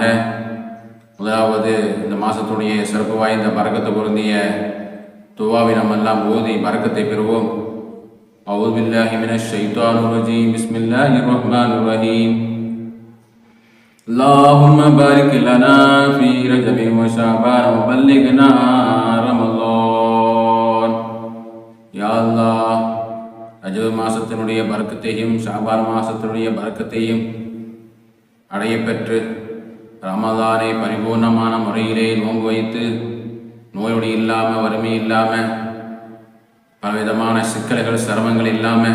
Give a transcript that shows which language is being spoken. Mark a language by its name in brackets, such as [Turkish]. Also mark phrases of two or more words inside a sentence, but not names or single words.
[Tamil] முதலாவது இந்த மாதத்துடைய சிறப்பு வாய்ந்த பரக்கத்து பொருந்திய துவாவை நம்ம எல்லாம் ஓதி பரக்கத்தை பெறுவோம். [Arabic] أعوذ بالله من الشيطان الرجيم. بسم الله الرحمن الرحيم. اللهم بارك لنا في رجب وشعبان وبلغنا رمضان. يا الله, [Tamil] ரஜப் மாசத்தினுடைய பரக்கத்தையும் ஷாபான் மாசத்தினுடைய பரக்கத்தையும் அடைய பெற்று ரமதானை பரிபூர்ணமான முறையிலே நோன்பு வைத்து நோயோடு இல்லாமல், வறுமை இல்லாமல், பலவிதமான சிக்கல்கள் சிரமங்கள் இல்லாமல்